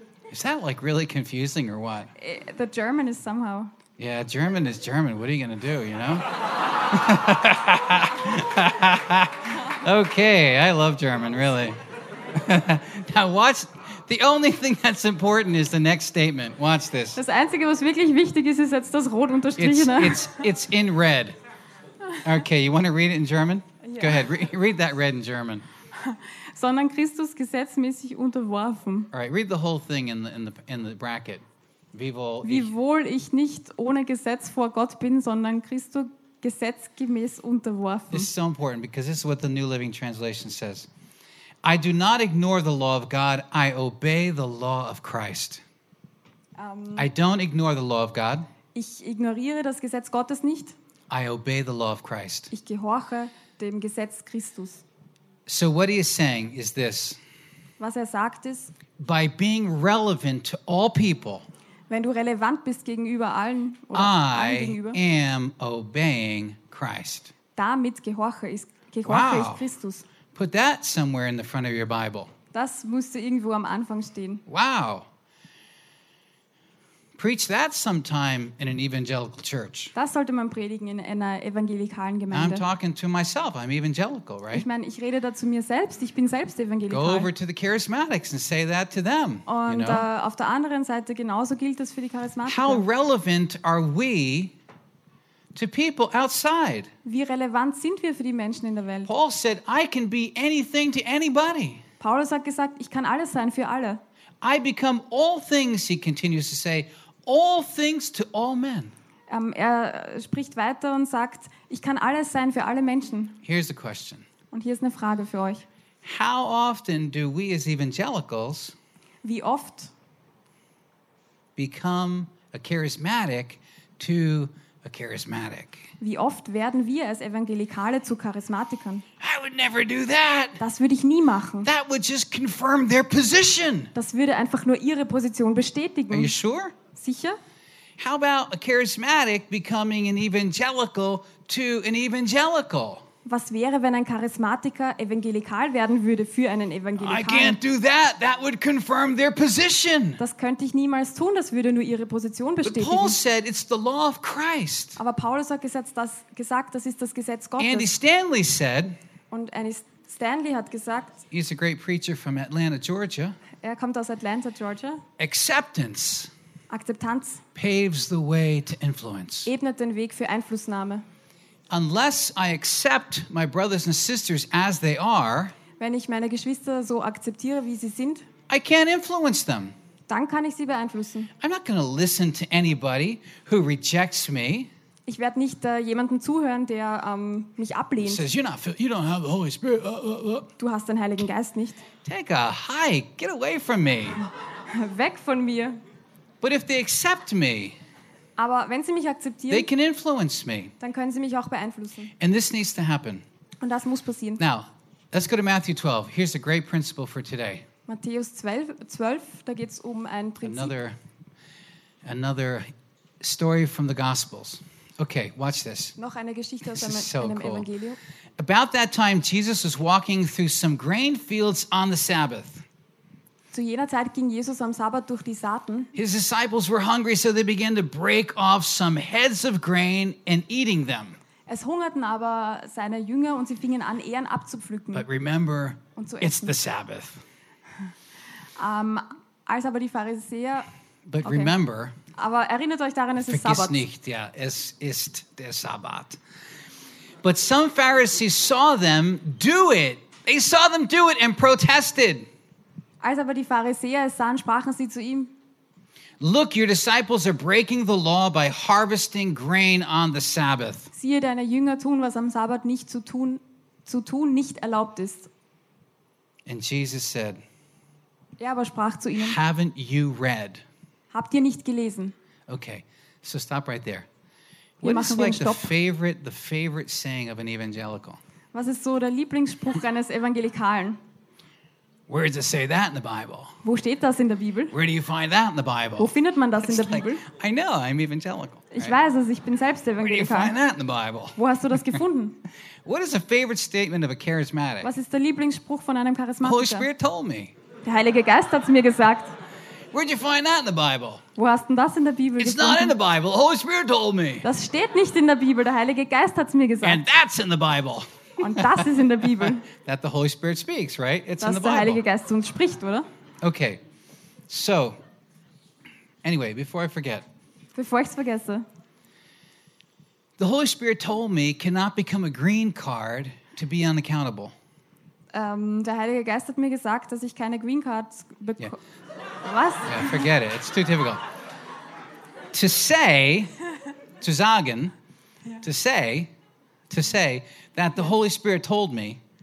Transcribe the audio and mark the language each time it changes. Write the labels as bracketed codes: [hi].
[en] Is that like really confusing or what? The German is somehow. Yeah, German is German. What are you going to do, you know? Okay, I love German, really. Now watch, the only thing that's important is the next statement. Watch this. [de] Das Einzige, was wirklich wichtig ist, ist jetzt das rot unterstrichene. [en] It's in red. Okay, you want to read it in German? Go ahead, read that red in German. [de] Sondern Christus gesetzmäßig unterworfen. [en] All right, read the whole thing in the bracket. [de] Wiewohl ich nicht ohne Gesetz vor Gott bin, sondern Christus gesetzgemäß unterworfen. [en] This is so important because this is what the New Living Translation says. I do not ignore the law of God, I obey the law of Christ. I don't ignore the law of God. [de] Ich ignoriere das Gesetz Gottes nicht. [en] I obey the law of Christ. [de] Ich gehorche dem Gesetz Christus. [en] So what he is saying is this. [de] Was er sagt ist, [en] by being relevant to all people, [de] wenn du relevant bist gegenüber allen, [en] I am obeying Christ. [de] damit gehorche ich, wow. ich Christus. [en] Put that somewhere in the front of your Bible. [de] Das musste irgendwo am Anfang stehen. [en] Wow. Preach that sometime in an evangelical church. [de] Das sollte man predigen in einer evangelikalen Gemeinde. [en] I'm talking to myself. I'm evangelical, right? [de] Ich meine, ich rede da zu mir selbst. Ich bin selbst evangelikal. [en] Go over to the charismatics and say that to them. [de] Und [en] you know? [de] Auf der anderen Seite genauso gilt das für die Charismatiker. [en] How relevant are we to people outside? [de] Wie relevant sind wir für die Menschen in der Welt? [en] Paul said, "I can be anything to anybody." [de] Paulus hat gesagt, ich kann alles sein für alle. [en] I become all things, he continues to say, all things to all men. [de] Er spricht weiter und sagt, ich kann alles sein für alle Menschen. [en] Here's a question. [de] Und hier ist eine Frage für euch. [en] How often do we as evangelicals [de] Wie oft [en] become a charismatic to a charismatic? [de] Wie oft werden wir als Evangelikale zu Charismatikern? [en] I would never do that. [de] Das würde ich nie machen. [en] That would just confirm their position. [de] Das würde einfach nur ihre Position bestätigen. [en] Are you sure? [de] Sicher? [en] How about a charismatic becoming an evangelical to an evangelical? [de] Was wäre, wenn ein Charismatiker Evangelikal werden würde für einen Evangelikalen? [en] I can't do that. That would confirm their position. [de] Das könnte ich niemals tun. Das würde nur ihre Position bestätigen. [en] But Paul said it's the law of Christ. [de] Aber Paulus hat gesagt, das ist das Gesetz Gottes. [en] Andy Stanley said. [de] Und Andy Stanley hat gesagt. [en] He's a great preacher from Atlanta, Georgia. [de] Er kommt aus Atlanta, Georgia. [en] Acceptance. [de] Akzeptanz. [en] Paves the way to influence. [de] Ebnet den Weg für Einflussnahme. [en] Unless I accept my brothers and sisters as they are, [de] wenn ich meine Geschwister so akzeptiere, wie sie sind, [en] I can't influence them. [de] Dann kann ich sie beeinflussen. [en] I'm not going to listen to anybody who rejects me. [de] Ich werde nicht jemandem zuhören, der mich ablehnt. [en] Says, you don't have the Holy Spirit. [de] Du hast den Heiligen Geist nicht. [en] Take a hike. Get away from me. [de] Weg von mir. [en] But if they accept me, [de] aber wenn sie mich akzeptieren, [en] they can influence me. [de] Dann können sie mich auch beeinflussen. [en] And this needs to happen. [de] Und das muss passieren. [en] Now, let's go to Matthew 12. Here's a great principle for today. [de] Matthäus 12, da geht's um ein Prinzip. [en] Another story from the Gospels. Okay, watch this. [de] Noch eine Geschichte aus einem [en] so cool. [de] Evangelium. [en] About that time, Jesus was walking through some grain fields on the Sabbath. [de] Zu jener Zeit ging Jesus am Sabbat durch die Saaten. [en] His disciples were hungry, so they began to break off some heads of grain and eating them. [de] Es hungerten aber seine Jünger und sie fingen an, Ähren abzupflücken. [en] But remember, [de] und zu essen. [en] It's the Sabbath. [de] Als aber die Pharisäer. [en] But okay. Remember. [de] Aber erinnert euch daran, es ist Sabbat. Vergiss nicht, ja, es ist der Sabbat. [en] But some Pharisees saw them do it. They saw them do it and protested. [de] Als aber die Pharisäer es sahen, sprachen sie zu ihm. [en] Look, your disciples are breaking the law by harvesting grain on the Sabbath. [de] Siehe, deine Jünger tun, was am Sabbat nicht zu tun nicht erlaubt ist. [en] And Jesus said, [de] er aber sprach zu ihnen, [en] haven't you read? [de] Habt ihr nicht gelesen? [en] Okay, so stop right there. [de] Hier [en] what is [de] wir [en] like the favorite saying of an evangelical? [de] Was ist so der Lieblingsspruch eines Evangelikalen? [en] Where does it say that in the Bible? [de] Wo steht das in der Bibel? [en] Where do you find that in the Bible? [de] Wo findet man das in der Bibel? [en] I know, I'm evangelical. Right? [de] Ich weiß es, ich bin selbst evangelikal. [en] Where do you find that in the Bible? [de] Wo hast du das gefunden? [en] What is a favorite statement of a charismatic? [de] Was ist der Lieblingsspruch von einem Charismatiker? [en] The Holy Spirit told me. [de] Der Heilige Geist hat's mir gesagt. [en] Where do you find that in the Bible? [de] Wo hast du das in der Bibel [en] It's [de] gefunden? [en] Not in the Bible. The Holy Spirit told me. [de] Das steht nicht in der Bibel. Der Heilige Geist hat's mir gesagt. [en] And that's in the Bible. [de] Und das ist in der Bibel. [en] That the Holy Spirit speaks, right? It's in the [de] Bible. Der Heilige Geist zu uns spricht, oder? [en] Okay. So, anyway, before I forget. [de] Bevor ich's vergesse. [en] The Holy Spirit told me cannot become a green card to be unaccountable. [de] Der Heilige Geist hat mir gesagt, dass ich keine Green Card bekomme. [en] Yeah. [de] Was? [en] Yeah, forget it. It's too difficult. To say, [de] zu sagen, [en] to say that the Holy Spirit told me,